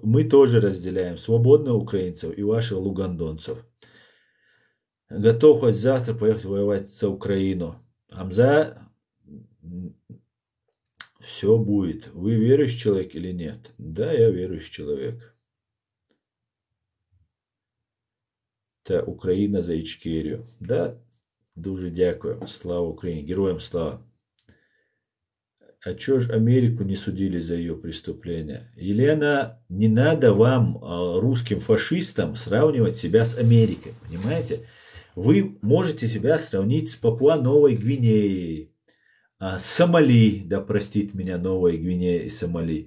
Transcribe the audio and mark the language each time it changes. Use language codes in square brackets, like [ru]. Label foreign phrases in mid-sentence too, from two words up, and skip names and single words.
[ru] Мы тоже разделяем свободных украинцев и ваших лугандонцев. Готов хоть завтра поехать воевать за Украину. Хамза, все будет. Вы верующий человек или нет? Да, я верующий человек. [uk] Та Україна за Ічкерію. Да, дуже дякую. [ru] Слава Украине. [uk] Героям слава. [ru] А чё ж Америку не судили за ее преступления? Елена, не надо вам, русским фашистам, сравнивать себя с Америкой. Понимаете? Вы можете себя сравнить с Папуа-Новой Гвинеей, с Сомали, да простит меня Новая Гвинея и Сомали.